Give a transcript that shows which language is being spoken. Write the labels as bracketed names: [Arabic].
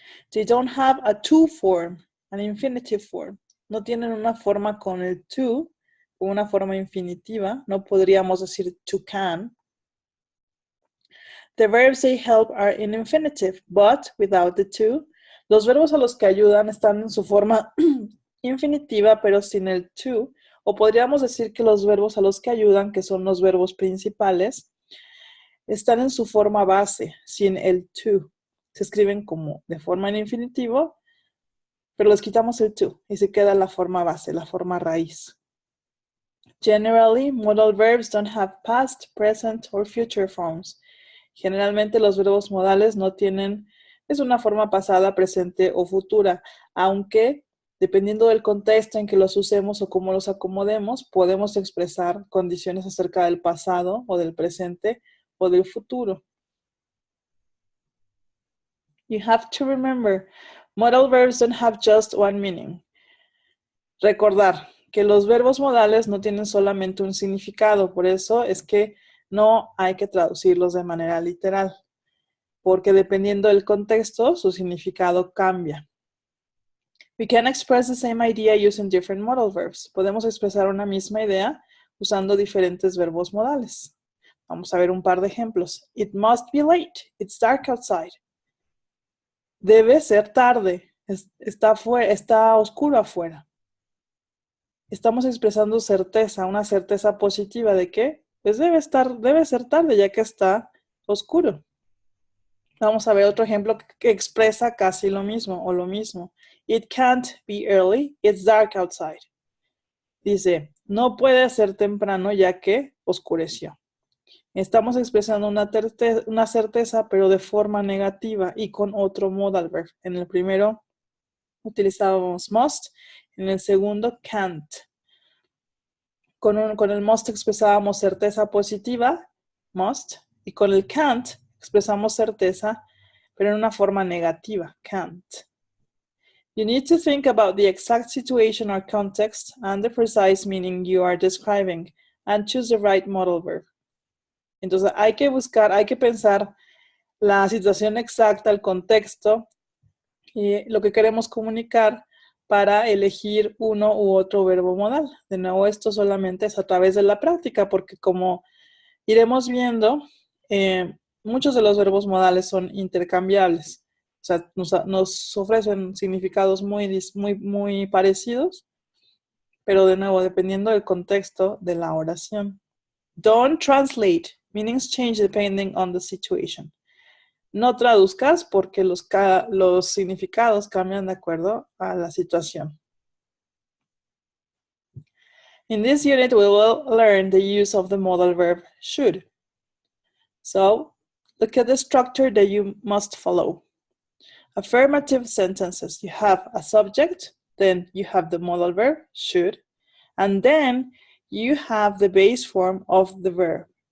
[English] They don't have a to form, an infinitive form. [Spanish] No tienen una forma con el to, con una forma infinitiva, no podríamos decir to can. [English] The verbs they help are in infinitive, but without the to. [Spanish] Los verbos a los que ayudan están en su forma infinitiva, pero sin el to, o podríamos decir que los verbos a los que ayudan, que son los verbos principales, están en su forma base, sin el to. Se escriben como de forma en infinitivo, pero les quitamos el to y se queda la forma base, la forma raíz. [English] Generally, modal verbs don't have past, present, or future forms. [Spanish] Generalmente los verbos modales no tienen, es una forma pasada, presente o futura, aunque dependiendo del contexto en que los usemos o cómo los acomodemos, podemos expresar condiciones acerca del pasado o del presente o del futuro. [English] You have to remember, modal verbs don't have just one meaning. [Spanish] Recordar que los verbos modales no tienen solamente un significado, por eso es que no hay que traducirlos de manera literal, porque dependiendo del contexto, su significado cambia. [English] We can express the same idea using different modal verbs. [Spanish] Podemos expresar una misma idea usando diferentes verbos modales. Vamos a ver un par de ejemplos. [English] It must be late. It's dark outside. [Spanish] Debe ser tarde. Está oscuro afuera. Estamos expresando certeza, una certeza positiva de que pues debe ser tarde ya que está oscuro. Vamos a ver otro ejemplo que expresa casi lo mismo o lo mismo. [English] It can't be early, it's dark outside. [Spanish] Dice, no puede ser temprano ya que oscureció. Estamos expresando una certeza, pero de forma negativa y con otro modal verb. En el primero utilizábamos must, en el segundo can't. Con el must expresábamos certeza positiva, must, y con el can't expresamos certeza, pero en una forma negativa, can't. [English] You need to think about the exact situation or context and the precise meaning you are describing and choose the right modal verb. [Spanish] Entonces hay que pensar la situación exacta, el contexto y lo que queremos comunicar para elegir uno u otro verbo modal. De nuevo, esto solamente es a través de la práctica, porque como iremos viendo, muchos de los verbos modales son intercambiables. O sea, nos ofrecen significados muy parecidos, pero de nuevo, dependiendo del contexto de la oración. [English] Don't translate. Meanings change depending on the situation. [Spanish] No traduzcas porque los significados cambian de acuerdo a la situación. [English] In this unit, we will learn the use of the modal verb should. So, Look at the structure that you must follow. Affirmative sentences. You have a subject, then you have the modal verb, should, and then you have the base form of the verb.